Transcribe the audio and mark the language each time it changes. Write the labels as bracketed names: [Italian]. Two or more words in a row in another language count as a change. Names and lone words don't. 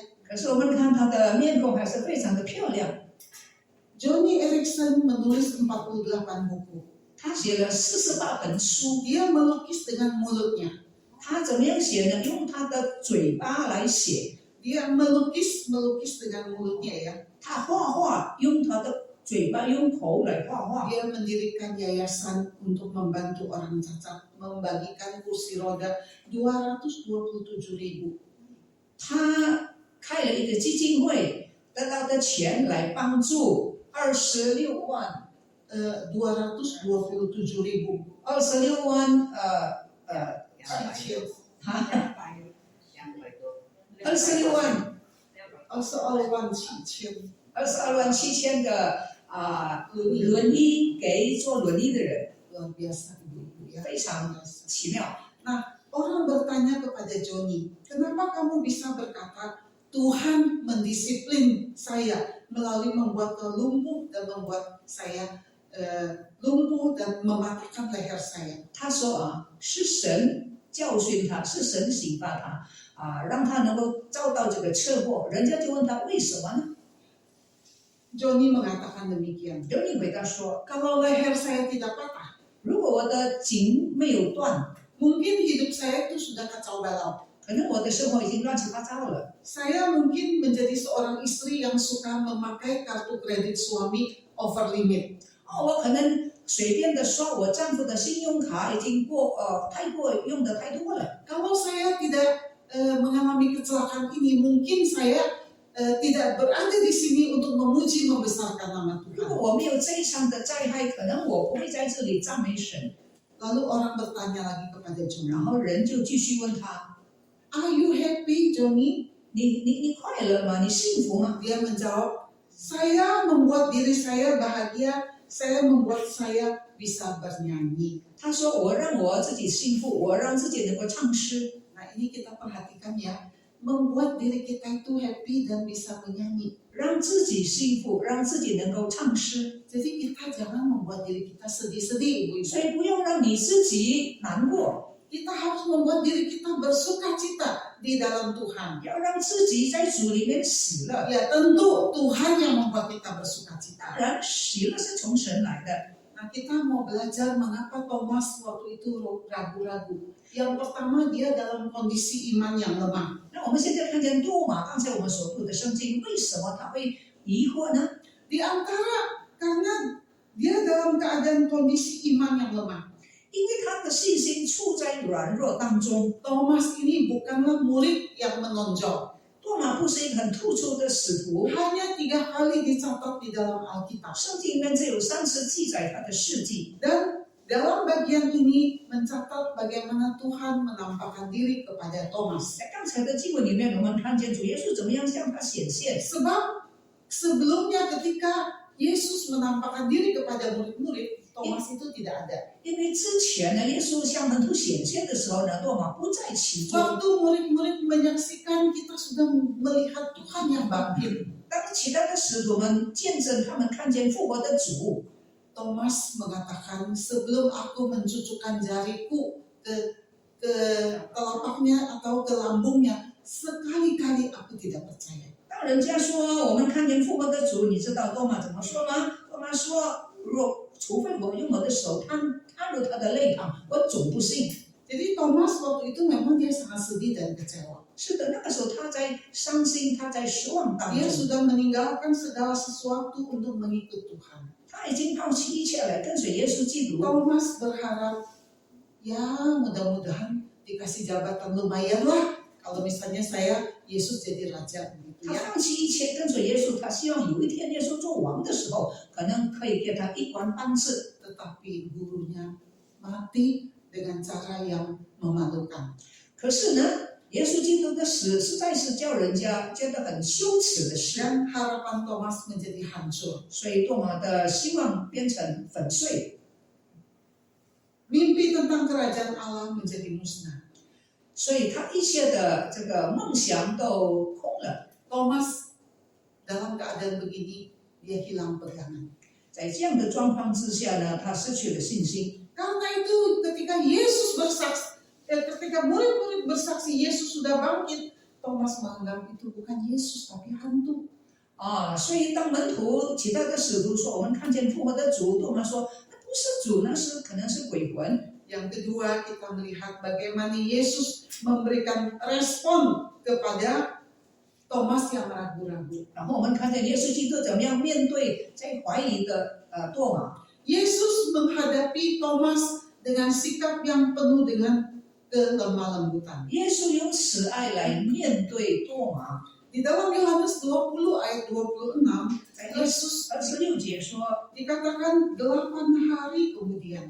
[Chinese] 可是我们看他的面孔还是非常的漂亮。 [Indonesian] Johnny Erickson menulis 48 buku. [Chinese] 他写了48本书， [Indonesian] Dia melukis dengan mulutnya. [Chinese] 他怎么样写呢？用他的嘴巴来写， [Indonesian] Dia melukis dengan mulutnya ya. [Chinese] 他画画用他的嘴巴用口来画画。 [Indonesian] Dia mendirikan yayasan untuk membantu orang cacat, membagikan kursi roda 227.000. [Chinese] 他开了一个基金会，得到的钱来帮助26万 227.000. 26万 Cicil. 26万 22万cicil. 22万7千的轮椅给坐轮椅的人， [Indonesian] Luar biasa ibu-ibu ya. [Chinese] 非常奇妙。 [Indonesian] Orang bertanya kepada Johnny, kenapa kamu bisa berkata Tuhan mendisiplin saya melalui membuat lumpuh dan membuat saya lumpuh dan mematahkan leher saya. [Chinese] 他说是神教训他，是神刑罚他让他能够遭到这个车祸。人家就问他为什么呢？ [Indonesian] Johnny mengatakan demikian. [Chinese] 有你回答说， [Indonesian] Kalau leher saya tidak patah, [Chinese] 如果我的颈没有断， [Indonesian] mungkin hidup saya itu sudah kacau balau. [Chinese] 可能我的生活已经乱七八糟了。 [Indonesian] Saya mungkin menjadi seorang istri yang suka memakai kartu kredit suami [English] over limit. [Chinese] 我可能随便的刷我丈夫的信用卡已经用的太多了。 [Indonesian] Kalau saya tidak mengalami kecelakaan ini, mungkin saya tidak berada di sini untuk memuji membesarkan nama [Chinese] 如 [Indonesian] Tuhan. [Chinese] 果我没有这一场的灾害，可能我不会在这里赞美神。 [Indonesian] Lalu orang bertanya lagi kepada [Chinese] 然 [Indonesian] Johnny, [Chinese] 后人就继续问他： [English] Are you happy, Johnny? [Chinese] 你快乐吗？你幸福吗？ [Indonesian] Dia menjawab, saya membuat diri saya bahagia, saya membuat saya bisa bernyanyi. [Chinese] 他说：我让我自己幸福，我让自己能够唱诗。 [Indonesian] Nah ini kita perhatikan ya, membuat diri kita itu happy dan bisa menyanyi. [Chinese] 让自己幸福，让自己能够唱诗， [Indonesian] Jadi kita jangan membuat diri kita sedih-sedih, ibu-ibu. [Chinese] 所以不要让你自己难过， [Indonesian] Kita harus membuat diri kita bersuka cita di dalam Tuhan. [Chinese] 要让自己在主里面喜乐。 [Indonesian] Ya tentu Tuhan yang membuat kita bersuka [Chinese] 当 [Indonesian] cita. [Chinese] 然，喜乐是从神来的。 [Indonesian] Nah kita mau belajar mengapa Thomas waktu itu ragu-ragu. Yang pertama dia dalam kondisi iman yang lemah. [Chinese] 那我们现在看见多马，刚才我们所读的圣经，为什么他会疑惑呢？ [Indonesian] Di antara karena dia dalam keadaan kondisi iman yang lemah. [Chinese] 因为他的信心处在软弱当中。 [Indonesian] Thomas ini bukanlah murid yang menonjol. [Chinese] 多马不是一个很突出的使徒， [Indonesian] Hanya 3 kali dicatat di dalam Alkitab. [Chinese] 圣经里面只有3次记载他的事迹。 [Indonesian] Dan Dalam bagian ini mencatat bagaimana Tuhan menampakkan diri kepada Thomas. [Chinese] 在刚才的经文里面，我们看见主耶稣怎么样向他显现。 [Indonesian] Sebab sebelumnya ketika Yesus menampakkan diri kepada murid-murid, Thomas itu tidak ada. [Chinese] 因为之前呢，耶稣向门徒显现的时候呢，多马不在其中。 [Indonesian] Waktu murid-murid menyaksikan, kita sudah melihat Tuhan yang bangkit. [Chinese] 当其他的使徒们见证他们看见复活的主， [Indonesian] Thomas mengatakan, sebelum aku mencucukkan jariku ke telapaknya atau ke lambungnya, sekali-kali aku tidak percaya. [Chinese] 当人家说我们看见复活的主，你知道多马怎么说吗？多马说，除非我用我的手踏入他的肋旁，我总不信。 [Indonesian] Jadi Thomas waktu itu memang dia sangat sedih dan kecewa. [Chinese] 是的，那个时候他在伤心，他在失望当 [Indonesian] Dia [Chinese] 中， [Indonesian] sudah meninggalkan segala sesuatu untuk mengikut Tuhan. [Chinese] 他已经抛弃一切来跟随耶稣基督。 [Indonesian] Thomas berharap, ya mudah-mudahan dikasih jabatan lumayan lah. Kalau misalnya saya Yesus jadi raja gitu [Chinese] 他 [Indonesian] ya. [Chinese] 放弃一切跟随耶稣，他希望有一天耶稣做王的时候，可能可以给他一官半职。 [Indonesian] Tetapi gurunya mati dengan cara yang memalukan. [Chinese] 可是呢，耶稣基督的死实在是叫人家觉得很羞耻的事， [Indonesian] Dan harapan Thomas menjadi hancur. [Chinese] 所以多马的希望变成粉碎， [Indonesian] Mimpi tentang kerajaan Allah menjadi musnah. [Chinese] 所以他一切的这个梦想都空了。 [Indonesian] Thomas dalam keadaan begini, dia hilang pegangan. [Chinese] 在这样的状况之下呢，他失去了信心。 [Indonesian] Karena itu ketika Yesus bersaksi, ketika murid-murid bersaksi Yesus sudah bangkit, Thomas menganggap itu bukan Yesus tapi hantu. [Chinese] 所以当门徒其他的使徒说我们看见复活的主，多马说那不是主，那是可能是鬼魂。 [Indonesian] Yang kedua, kita melihat bagaimana Yesus memberikan respon kepada Thomas yang ragu-ragu. [Chinese] 然后我们看见耶稣基督怎么样面对在怀疑的多马。 [Indonesian] Yesus menghadapi Thomas dengan sikap yang penuh dengan kelemah lembutan. [Chinese] 耶稣用慈爱来面对多马。 [Indonesian] Di dalam Yohanes 20 ayat 26, [Chinese] 在 [Indonesian] Yesus [Chinese] 26节说， [Indonesian] dikatakan 8 hari kemudian.